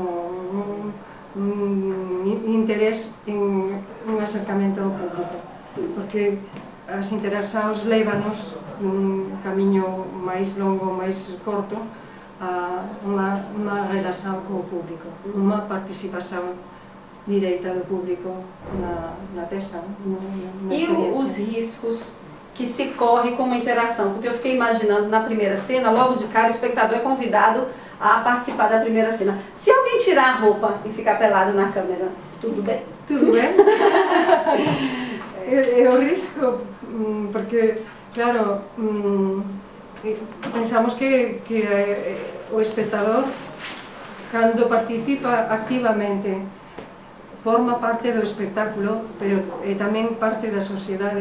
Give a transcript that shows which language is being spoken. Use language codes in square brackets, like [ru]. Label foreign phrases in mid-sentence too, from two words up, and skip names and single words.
[gl] un interés en un acercamento ao público, porque as interaccións lévanos nun camiño máis longo, máis corto, a unha relación co público, unha participación direita do público na peça, na experiência. [pt] E os riscos que se corre com uma interação? Porque eu fiquei imaginando na primeira cena, logo de cara o espectador é convidado a participar da primeira cena. Se alguém tirar a roupa e ficar pelado na câmera, tudo bem? Tudo bem? É o risco, [gl] porque, claro, pensamos que o espectador, cando participa activamente, forma parte do espectáculo, pero é tamén parte da sociedade.